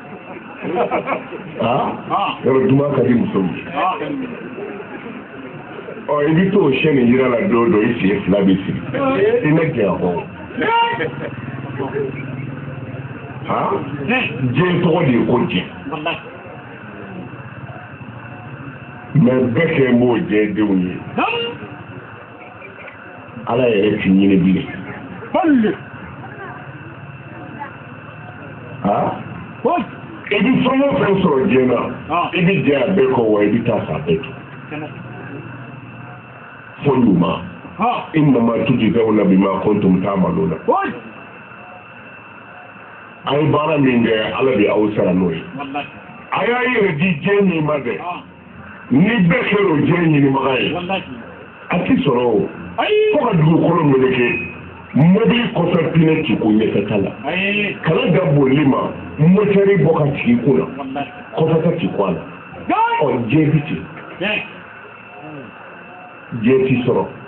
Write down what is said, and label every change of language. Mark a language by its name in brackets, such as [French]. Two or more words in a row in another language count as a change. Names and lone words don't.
[Bambara] yɔrɔ duman ka di muso ye ɔ i bɛ t'o siyɛn nin yira la don dɔ i sen fila bɛ siri i na jɛn kɔ diɲɛ tɔgɔ de ye ko diɲɛ mɛ bɛɛ kɛ m'o diɲɛ denw ye ala yɛrɛ t'i ɲini bilen i bɛ fɛn o fɛn sɔrɔ diɲɛ na i bɛ jɛ a bɛɛ kɔ wa i bɛ taa sa bɛɛ to fo ɲuman [Arabic] إنما تجزون بما كنتم تعملون [Bambara] a ye baara min kɛ ala de aw sara n'o ye a y'a yɛrɛ di diɲɛ min ma dɛ ni bɛɛ kɛra o diɲɛ ɲinibaga ye a ti sɔrɔ o fo ka dugukolo meleke mobili kɔfɛ pinɛ ci ko ɲɛfɛta la kana da bolili ma motɛri bɔ ka sigi kun na kɔfɛta ci ko a la ɔ diɲɛ bi ten diɲɛ ti sɔrɔ